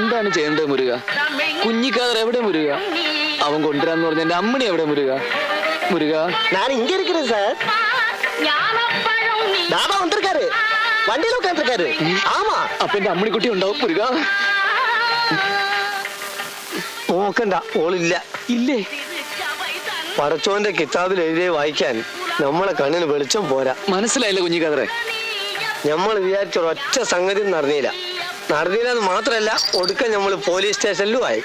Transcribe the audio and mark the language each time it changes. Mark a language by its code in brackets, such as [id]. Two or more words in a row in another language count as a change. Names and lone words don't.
[ml] ചെയ്യേണ്ടത് മുരുക? കുഞ്ഞിക്കാതർ എവിടെ മുരുക? അവൻ കൊണ്ടുവരാന്ന് പറഞ്ഞ എന്റെ അമ്മണി എവിടെ മുരുക? മുരുക, [ta] நான் இங்க இருக்கிறேன் சார். தாபா வந்திருக்காரு, வண்டியில உட்காந்துருக்காரு. ஆமா, [ml] അപ്പൊ എന്റെ അമ്മണിക്കുട്ടി ഉണ്ടാവും മുരുക. നോക്കണ്ട, ഓളില്ല. ഇല്ലേ? പടച്ചോന്റെ കിതാബിൽ എഴുതിയ വായിക്കാൻ നമ്മളെ കണ്ണിന് വെളിച്ചം പോരാ. മനസ്സിലായില്ല കുഞ്ഞിക്കാതറെ. നമ്മൾ വിചാരിച്ച ഒറ്റ സംഗതി നടന്നില്ലെന്ന് മാത്രല്ല, ഒടുക്കം നമ്മൾ പോലീസ് സ്റ്റേഷനിലും ആയി.